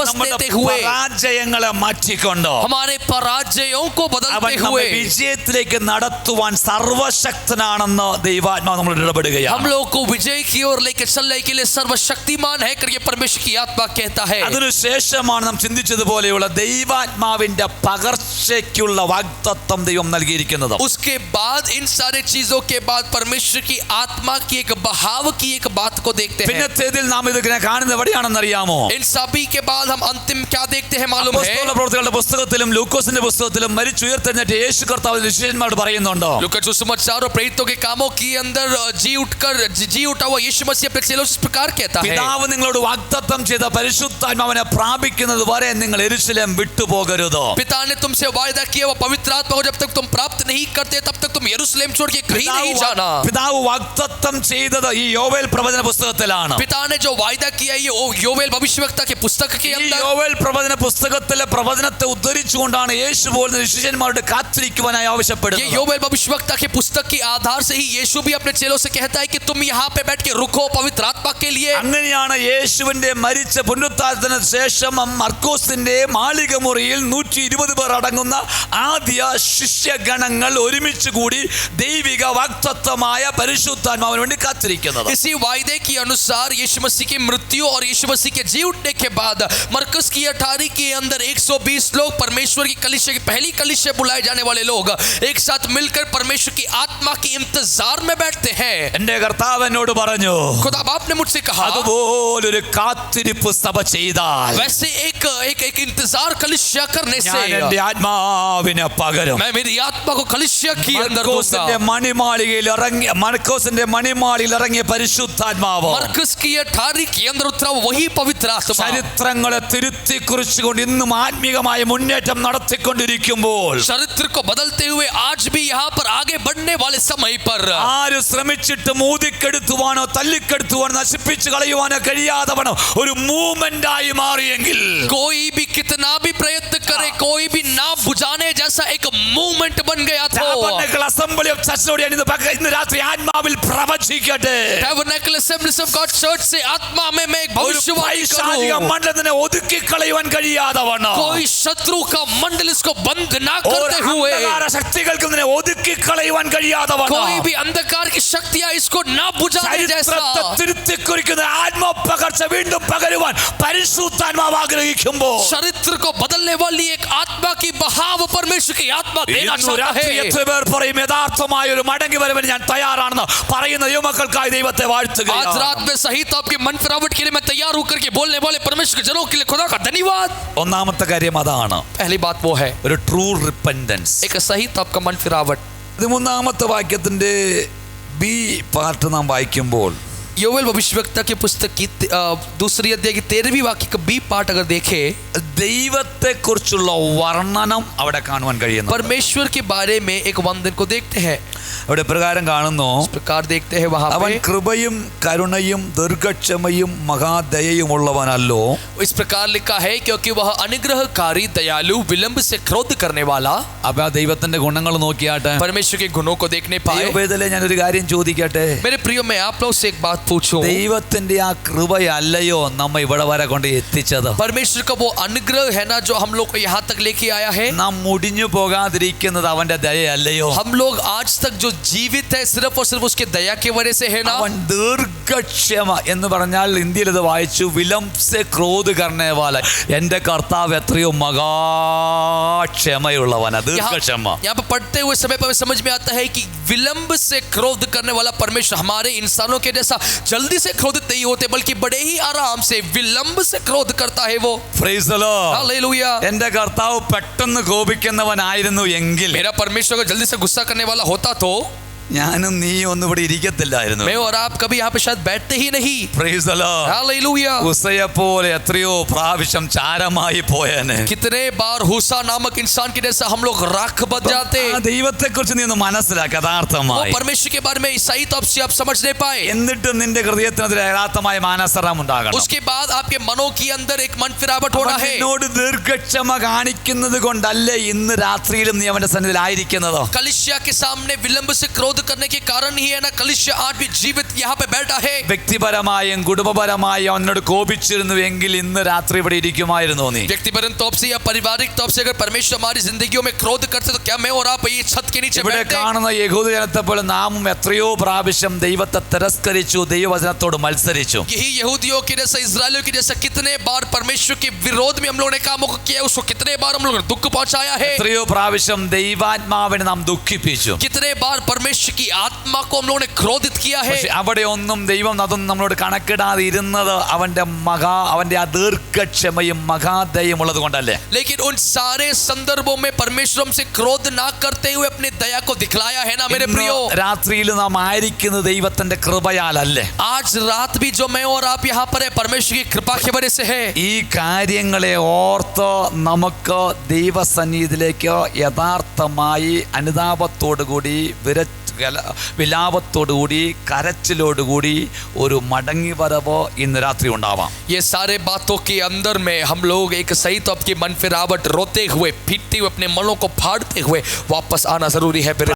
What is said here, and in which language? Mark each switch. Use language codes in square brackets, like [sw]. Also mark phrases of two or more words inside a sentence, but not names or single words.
[ml] നമ്മുടെ [hi] देते हुए, [ml] പരാജയങ്ങളെ മാറ്റിക്കൊണ്ടോ [hi] हमारे पराजयों को [ml] അവൻ [hi] बदलते [ml] നമ്മെ [hi] हुए [ml] വിജയത്തിലേക്ക് നടത്തുവാൻ സർവശക്തനാണെന്ന് ദൈവാത്മാവ് നമ്മളോട് ഇടപെടുകയാണ്. [hi] हम लोग को विजय की ओर लेकर चलने के लिए सर्वशक्तिमान है करके परमेश्वर की आत्मा कहता है. [ml] അതിനുശേഷമാണ് നാം ചിന്തിച്ചതുപോലെയുള്ള ദൈവാത്മാവിന്റെ പകർച്ചയ്ക്കുള്ള വാഗ്ദത്തം ദൈവം നൽകിയിരിക്കുന്നത്. [hi] उसके बाद इन सारे चीजों के बाद परमेश्वर की आत्मा की एक बहाव की एक बात को देखते हैं. [ml] പിന്നത്തേതിൽ നാം ഇതിങ്ങനെ കാണുന്നത് എവിടെയാണെന്ന് അറിയാമോ? [hi] इन सभी के बाद हम अंतिम क्या देखते हैं मालूम है? [ml] അപ്പോസ്തല പ്രവൃത്തികളുടെ പുസ്തകത്തിലും ലൂക്കോസിന്റെ പുസ്തകത്തിലും മരിച്ചുയർത്തെഴുന്നേറ്റ യേശു കർത്താവ് ശിഷ്യന്മാരോട് പറയുന്നുണ്ടോ? [hi] लूका सुसमाचार और प्रेरितों के कामों के अंदर जी उठा हुआ यीशु मसीह अपने चेलों से इस प्रकार कहता है, [ml] പിതാവ് നിങ്ങളോട് വാഗ്ദത്തം ചെയ്ത പരിശുദ്ധാത്മാവിനെ പ്രാപിക്കുന്നത് വരെ നിങ്ങൾ യെരൂശലേം വിട്ടുപോകരുത്. [hi] पिता ने तुमसे वायदा किया वो पवित्र आत्मा को जब तक तुम प्राप्त नहीं करते तब तक तुम यरूशलेम छोड़ के कहीं नहीं जाना. [ml] പിതാവ് വാഗ്ദത്തം ചെയ്തത് ഈ യോവേൽ പ്രവചന പുസ്തകത്തിലാണ്. [hi] पिता ने जो वायदा किया ये योवेल भविष्यवक्ता के पुस्तक के [ml] ഈ [hi] अंदर, [ml] യോവേൽ പ്രവചന പുസ്തകത്തിലെ പ്രവചനത്തെ ഉദ്ധരിച്ചുകൊണ്ടാണ് യേശു പോലും ശിഷ്യന്മാരോട് കാത്തിരിക്കുവാനായി [hi] ये [ml] ആവശ്യപ്പെടുന്നത്. [hi] योवेल भविष्यवक्ता के पुस्तक के आधार से ही यीशु भी अपने चेलों से कहता है कि तुम यहाँ पे बैठ के रुको पवित्र आत्मा के लिए. [ml] അങ്ങനെയാണ് യേശുവിന്റെ മരിച്ച പുനരുത്ഥാനത്തിന് ശേഷം മർക്കോസിന്റെ മാളിക മുറിയിൽ 120 പേർ അടങ്ങുന്ന ആദ്യ ശിഷ്യഗണങ്ങൾ ഒരുമിച്ച് കൂടി ദൈവിക വാഗ്ദത്തമായ പരിശുദ്ധാത്മാവിന് വേണ്ടി കാത്തിരിക്കുന്നത്. [hi] इसी वायदे के अनुसार यीशु मसीह की मृत्यु और यीशु मसीह के जी उठने के बाद मरकस की 18 के अंदर 120 लोग परमेश्वर की कलीसिया की पहली कलीसिया बुलाए जाने वाले लोग एक साथ मिलकर परमेश्वर की आत्मा के इंतजार में बैठते हैं. [ml] എന്റെ കർത്താവ് എന്നോട് പറഞ്ഞു, [hi] खुदा बाप ने मुझसे कहा [ml] അതുപോലൊരു കാത്തിരിപ്പ് സഭ ചെയ്താൽ [hi] वैसे एक इंतजार कलीसिया करने [ml] ഞാൻ [hi] से [ml] എന്റെ ആത്മാവിനെ പകരും. [hi] मैं मेरी आत्मा को कलीसिया की अंदर दूंगा. [ml] മർക്കോസിന്റെ മണിമാളിയിൽ ഇറങ്ങിയ പരിശുദ്ധാത്മാവ് [hi] मरकस की 18 के अंदर उतरा वही पवित्र आत्मा [ml] ചരിത്രങ്ങളെ തിരുത്തി കുറിച്ചുകൊണ്ട് ഇന്നും ആത്മീകമായ മുന്നേറ്റം നടത്തിക്കൊണ്ടിരിക്കുമ്പോൾ [hi] चरित्र को बदलते हुए आज भी यहाँ पर आगे बढ़ने वाले समय पर [ml] ആര് ശ്രമിച്ചിട്ട് മൂതിക്കെടുത്തുവാനോ തല്ലിക്കെടുത്തുവാനോ നശിപ്പിച്ചു കളയുവാനോ കഴിയാതവണോ ഒരു മൂവ്മെന്റ് ആയി മാറിയെങ്കിൽ [hi] कोई भी कितना भी प्रयत्न करे कोई भी ना बुझाने जैसा एक मूवमेंट बन गया था. [ml] Tabernacle Assembly of Church Lord ഇന്ന് രാത്രി ആത്മാവിൽ പ്രവചിക്കട്ടെ. [hi] Tabernacle Assemblies of God Church से आत्मा में मैं एक [ml] ഒരു [hi] भविष्यवाणी [ml] പൈശാചിക [hi] करूं. [ml] മണ്ഡലത്തിനെ ഒതുക്കി കളയുവാൻ കഴിയാതവണ്ണോ [hi] कोई शत्रु का मंडल इसको बंद ना करते हुए [ml] അന്ധകാര ശക്തികൾക്ക് ഇതിനെ ഒതുക്കി കളയുവാൻ കഴിയാതവണ്ണോ [hi] कोई भी अंधकार की शक्तियां इसको ना बुझाने जैसा [ml] ചരിത്രത്തെ തിരുത്തി കുറിക്കുന്ന ആത്മപകർച്ച വീണ്ടും പകരുവാൻ പരിശുദ്ധാത്മാവ് ആഗ്രഹിക്കുമ്പോൾ [hi] चरित्र को बदलने वाली एक आत्मा की बहाव परमेश्वर की आत्मा देना [ml] ഇന്ന് [hi] चाहता [ml] രാത്രി [hi] है. [ml] എത്ര പേർ പറയും യഥാർത്ഥമായ ഒരു മടങ്ങി വരവിന് ഞാൻ തയ്യാറാണെന്ന് പറയുന്ന യുവമക്കൾക്കായി ദൈവത്തെ [hi] आज [ml] വാഴ്ത്തുകയാണ്. [hi] रात में सही तो आपकी मन फिरावट के लिए मैं तैयार होकर के बोलने वाले परमेश्वर के जनों के लिए खुदा का धन्यवाद. [ml] ഒന്നാമത്തെ കാര്യം അതാണ്, [hi] पहली बात वो है [ml] ഒരു [en] true repentance. [hi] एक सही तो आपका मन फिरावट. [ml] 13ാമത്തെ വാക്യത്തിന്റെ [en] B part [ml] നാം വായിക്കുമ്പോൾ [hi] योवेल भविष्यवक्ता की पुस्तक की दूसरी अध्याय की 13वीं वाक्य का [en] B part [hi] अगर देखें [ml] ദൈവത്തെക്കുറിച്ചുള്ള വർണ്ണനം അവിടെ കാണുവാൻ കഴിയുന്നു. [hi] परमेश्वर के बारे में एक वंदन को देखते हैं. [ml] അവിടെ പ്രകാരം കാണുന്നു, [hi] इस प्रकार देखते हैं वहां [ml] അവൻ [hi] पे [ml] കൃപയും കരുണയും ദീർഘക്ഷമയും മഹാദയയും ഉള്ളവനല്ലോ. [hi] इस प्रकार लिखा है क्योंकि वह अनुग्रहकारी दयालु विलंब से क्रोध करने वाला. [ml] അപ്പൊ ആ ദൈവത്തിന്റെ ഗുണങ്ങൾ നോക്കിയാട്ടെ. [hi] परमेश्वर के गुणों को देखने पाए. [ml] ദൈവവേദനയിലെ ഞാനൊരു കാര്യം ചോദിക്കട്ടെ. [hi] मेरे प्रियो मैं आप लोग से एक बात पूछूं. [ml] ദൈവത്തിന്റെ ആ കൃപയല്ലയോ നമ്മെ ഇവിടെ വരെ കൊണ്ട് എത്തിച്ചത്? [hi] परमेश्वर का वो अनुग्रह है ना जो हम लोग को यहाँ तक लेके आया है. [ml] നാം മുടിഞ്ഞു പോകാതിരിക്കുന്നത് അവന്റെ ദയയല്ലയോ? [hi] हम लोग आज तक जो जीवित है सिर्फ और सिर्फ उसके दया की वजह से है ना। [ml] അവൻ ദീർഘക്ഷമ എന്ന് പറഞ്ഞാൽ ഇന്ത്യയിൽ ഇത് വായിച്ചു [hi] विलंब से क्रोध करने वाला. [ml] എൻ്റെ കർത്താവ് എത്രയോ മഹാക്ഷമയുള്ളവനാ, ദീർഘക്ഷമ. [hi] यहाँ पर पढ़ते हुए समय पर समझ में आता है कि विलंब से क्रोध करने वाला परमेश्वर हमारे इंसानों के जैसा जल्दी से क्रोधित नहीं होते, बल्कि बड़े ही आराम से विलंब से क्रोध करता है वो। [en] Praise the Lord. [hi] हालेलुया। [ml] എൻ്റെ കർത്താവ് പെട്ടെന്ന് കോപിക്കുന്നവനായിരുന്നു എങ്കിൽ [hi] मेरा परमेश्वर अगर जल्दी से गुस्सा करने वाला होता तो [ml] ഞാനും നീ ഒന്നും ഇവിടെ ഇരിക്കത്തില്ലായിരുന്നു. [hi] मैं और आप कभी यहाँ पे शायद बैठते ही नहीं। [en] Praise the Lord. [hi] हालेलुया। [ml] ഉസ്സയെ പോലെ എത്രയോ പ്രാവശ്യം ചാരമായി പോയേനെ. [hi] कितने बार हूसा नामक इंसान के जैसा हम लोग राख बन जाते। [ml] ആ ദൈവത്തെക്കുറിച്ച് നീ ഒന്ന് മനസ്സിലാക്കുക [hi] वो [ml] യഥാർത്ഥമായി. [hi] परमेश्वर के बारे में सही तौर से आप समझ नहीं पाए। [ml] എന്നിട്ടും നിന്റെ ഹൃദയത്തിനെതിരെ യഥാർത്ഥമായ മാനസരം ഉണ്ടാകണം. [hi] उसके बाद आपके मनों के अंदर एक मन फिरावट होना है। [ml] എന്നോട് ദീർഘക്ഷമ കാണിക്കുന്നത് കൊണ്ടല്ലേ ഇന്ന് രാത്രിയിലും നീ അവന്റെ സന്നിധിയിലായിരിക്കുന്നത്. [hi] कलिसिया के सामने विलंब से क्रोध करने के कारण ही है ना कलिसिया आज भी जीवित यहाँ पे बैठा है। [ml] വ്യക്തിപരമായും കുടുംബപരമായും അവനോട് കോപിച്ചിരുന്നുവെങ്കിൽ ഇന്ന് രാത്രി ഇവിടെ ഇരിക്കുമായിരുന്നു നീ. [hi] व्यक्तिपरक तौर से या पारिवारिक तौर से अगर परमेश्वर हमारी जिंदगियों में क्रोध करते तो क्या मैं और आप ये छत के नीचे [ml] ഇവിടെ [hi] बैठते? [ml] കാണുന്ന യഹൂദ ജനത്തെ പോലെ നാമും എത്രയോ പ്രാവശ്യം ദൈവത്തെ തിരസ്കരിച്ചു, ദൈവവചനത്തോട് മത്സരിച്ചു. [hi] यही यहूदियों के जैसा इजरायलियों के जैसा कितने बार परमेश्वर के विरोध में हम लोगों ने कामों को किया, उसको कितने बार हम लोगों ने दुख पहुंचाया है। [ml] എത്രയോ പ്രാവശ്യം ദൈവാത്മാവിനെ നാം ദുഃഖിപ്പിച്ചു. [hi] कितने बार परमेश्वर की आत्मा को हम लोगों ने क्रोधित किया है। [ml] പക്ഷെ അവിടെ ഒന്നും ദൈവം അതൊന്നും നമ്മളോട് കണക്കിടാതെ ഇരുന്നത് അവന്റെ ദീർഘക്ഷമയും മഹാദയും ഉള്ളത് കൊണ്ടല്ലേ. [hi] लेकिन उन सारे संदर्भों में परमेश्वर हमसे क्रोध ना करते हुए अपनी दया को दिखलाया है ना मेरे प्रियो। [ml] രാത്രിയിൽ നാം ആയിരിക്കുന്നത് ദൈവത്തിന്റെ കൃപയാലല്ലേ. [hi] आज रात भी जो मैं और आप यहाँ पर है परमेश्वर की कृपा की वजह से है। [ml] ഈ കാര്യങ്ങളെ ഓർത്ത് നമുക്ക് ദൈവസന്നിധിയിലേക്ക് യഥാർത്ഥമായി അനുതാപത്തോടുകൂടി വിലാപത്തോടുകൂടി കരച്ചിലോടുകൂടി ഒരു മടങ്ങി വരവ് ഇന്ന് രാത്രി ഉണ്ടാവാം. [hi] ये सारे बातों के अंदर में हम लोग एक सही तौर की मन फिरावट रोते हुए पीटते हुए अपने मनों को फाड़ते हुए वापस आना जरूरी है।